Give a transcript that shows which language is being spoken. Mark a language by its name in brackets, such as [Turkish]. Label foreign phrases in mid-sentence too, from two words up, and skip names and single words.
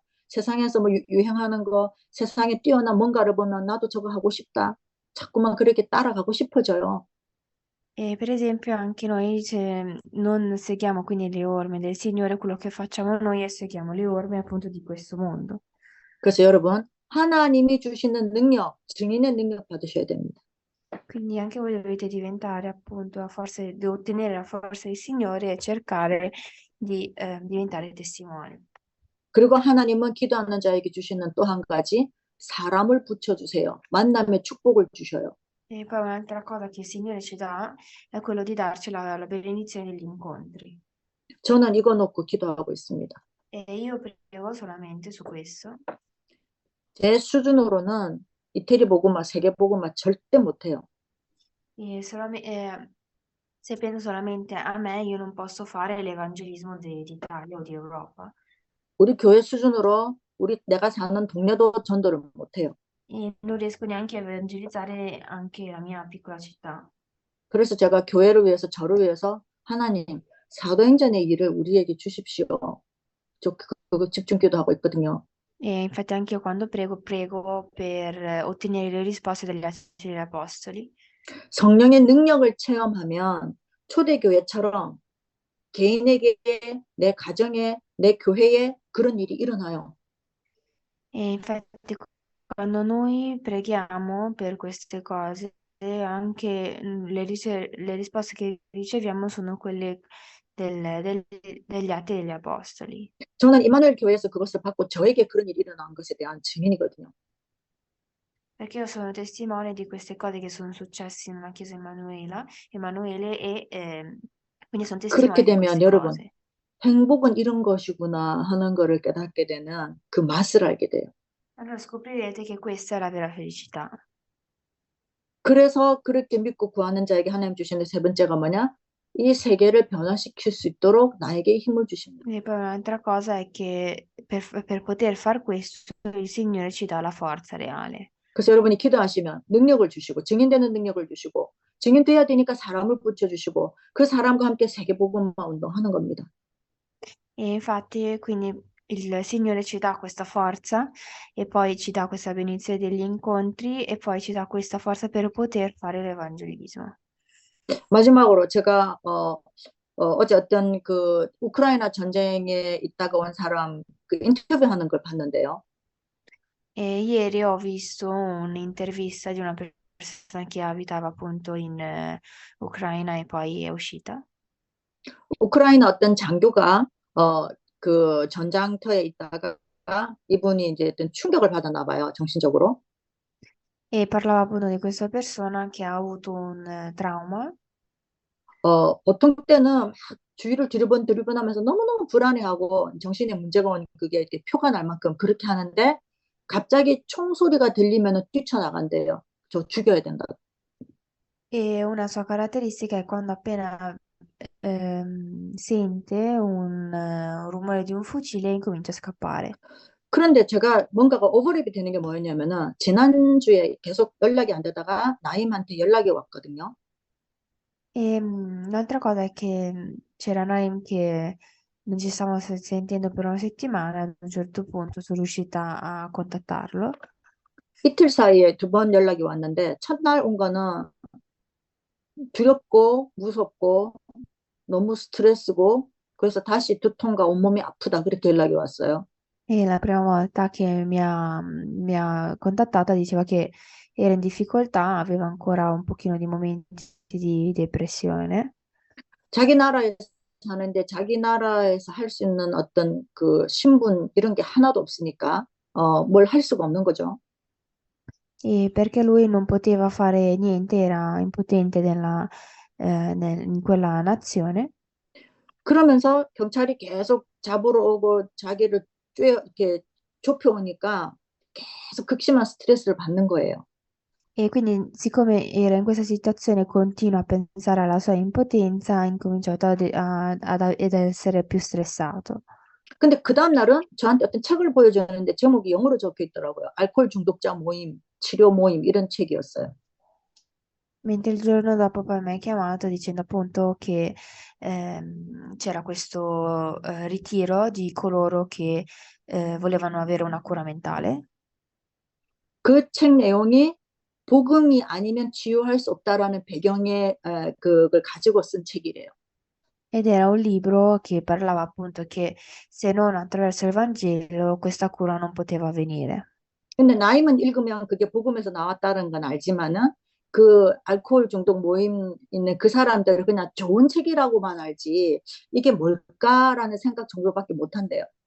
[Korean] 세상에서 뭐 유행하는 거, 세상에 뛰어난 뭔가를 보면 나도 저거 하고 싶다. 자꾸만 그렇게 따라가고 싶어져요. [Italian] E per esempio anche noi se non seguiamo quindi le orme del Signore, quello che facciamo noi è seguiamo le orme appunto di questo mondo. [Korean] 그래서 여러분, 하나님이 주시는 능력, 증인의 능력 받으셔야 됩니다. [Italian] Quindi anche voi dovete diventare appunto di ottenere la forza del Signore e cercare di diventare testimoni. [Korean] 그리고 하나님은 기도하는 자에게 주시는 또 한 가지, 사람을 붙여주세요. 만남의 축복을 주셔요. [Italian] E poi un'altra cosa che il Signore ci dà è quello di darci la benedizione degli incontri. [Korean] 저는 이거 놓고 기도하고 있습니다. [Italian] E io prego solamente su questo. [Korean] 제 수준으로는 이태리 복음화, 세계 복음화 절대 못해요. [Italian] Se penso solamente a me, io non posso fare l'evangelismo d'Italia o di Europa. [Korean] 우리 교회 수준으로 내가 사는 동네도 전도를 못해요. [Italian] E non riesco neanche a evangelizzare anche la mia piccola città. [Korean] 그래서 제가 교회를 위해서, 저를 위해서 하나님, 사도행전의 일을 우리에게 주십시오. 저 그거 집중 기도하고 있거든요. [Italian] E infatti anche io quando prego per ottenere le risposte degli Atti degli Apostoli. [Korean] 성령의 능력을 체험하면 초대교회처럼 개인에게, 내 가정에, 내 교회에 그런 일이 일어나요. [Italian] E infatti quando noi preghiamo per queste cose, anche le risposte che riceviamo sono quelle degli Atti degli Apostoli. [Korean] 저는 이마누엘 교회에서 그것을 받고 저에게 그런 일이 일어난 것에 대한 증인이거든요. [Italian] Perché io sono testimone di queste cose che sono successe nella Chiesa Emanuele e quindi sono [Korean] 그렇게 [Italian] testimone di [Korean] 되면 [Italian] queste [Korean] 여러분, [Italian] cose. [Korean] 행복은 이런 것이구나 하는 거를 깨닫게 되는 그 맛을 알게 돼요. [Italian] Allora scoprirete che questa è la vera felicità. [Korean] 그래서 그렇게 믿고 구하는 자에게 하나님 주시는 세 번째가 뭐냐? 이 세계를 변화시킬 수 있도록 나에게 힘을 주십니다. [Italian] E poi un'altra cosa è che per poter far questo il Signore ci dà la forza reale. [Korean] 그래서 여러분이 기도하시면 능력을 주시고 증인되는 능력을 주시고 증인돼야 되니까 사람을 붙여주시고 그 사람과 함께 세계복음화 운동하는 겁니다. [Italian] E infatti quindi il Signore ci dà questa forza e poi ci dà questa benedizione degli incontri e poi ci dà questa forza per poter fare l'evangelismo. [Korean] 마지막으로 제가 어제 어떤 그 우크라이나 전쟁에 있다가 온 사람 그 인터뷰하는 걸 봤는데요. [Italian] E ieri ho visto un'intervista di una persona che abitava appunto in Ucraina e poi è uscita. [Korean] 우크라이나 어떤 장교가 그 전장터에 있다가 이분이 이제 어떤 충격을 받았나 봐요, 정신적으로. [Italian] E parlava appunto di questa persona che ha avuto un trauma. [Korean] 보통 때는 막 주위를 두리번두리번하면서 너무너무 불안해하고 정신에 문제가 온 그게 이렇게 표가 날 만큼 그렇게 하는데 갑자기 총소리가 들리면 뛰쳐나간대요. 저 죽여야 된다. [Italian] E una sua caratteristica è quando appena sente un rumore di un fucile incomincia a scappare. [Korean] 그런데 제가 뭔가가 오버랩이 되는 게 뭐였냐면은 지난주에 계속 연락이 안 되다가 나임한테 연락이 왔거든요. [Italian] E l'altra cosa è che c'era Naim che non ci stavamo sentendo per una settimana, ad un certo punto sono riuscita a contattarlo. [Korean] 이틀 사이에 두 번 연락이 왔는데 첫날 온 거는 두렵고 무섭고 너무 스트레스고 그래서 다시 두통과 온몸이 아프다 그렇게 연락이 왔어요. [Italian] E la prima volta che mi ha contattata diceva che era in difficoltà, aveva ancora un pochino di momenti di depressione. [Korean] 자기 나라에 사는데 자기 나라에서 할 수 있는 어떤 그 신분 이런 게 하나도 없으니까 뭘 할 수가 없는 거죠. [Italian] E perché lui non poteva fare niente, era impotente in quella nazione. [Korean] 그러면서 경찰이 계속 잡으러 오고 자기를 이렇게 좁혀오니까 계속 극심한 스트레스를 받는 거예요. [Italian] E quindi, siccome era in questa situazione, continua a pensare alla sua impotenza, ha incominciato ad essere più stressato. [Korean] 근데 그 다음 날은 저한테 어떤 책을 보여줬는데 제목이 영어로 적혀 있더라고요. 알코올 중독자 모임, 치료 모임 이런 책이었어요. [Italian] Mentre il giorno dopo poi mi ha chiamato dicendo appunto che c'era questo ritiro di coloro che volevano avere una cura mentale. [Korean] 그 책 내용이 복음이 아니면 치유할 수 없다라는 배경에 그걸 가지고 쓴 책이래요. [Italian] Ed era un libro che parlava appunto che se non attraverso il Vangelo questa cura non poteva avvenire. [Korean] 근데 나이만 읽으면 그게 복음에서 나왔다는 건 알지만은 그 알코올 중독 모임 있는 그 사람들은 그냥 좋은 책이라고만 알지 이게 뭘까라는 생각 정도밖에 못 한대요.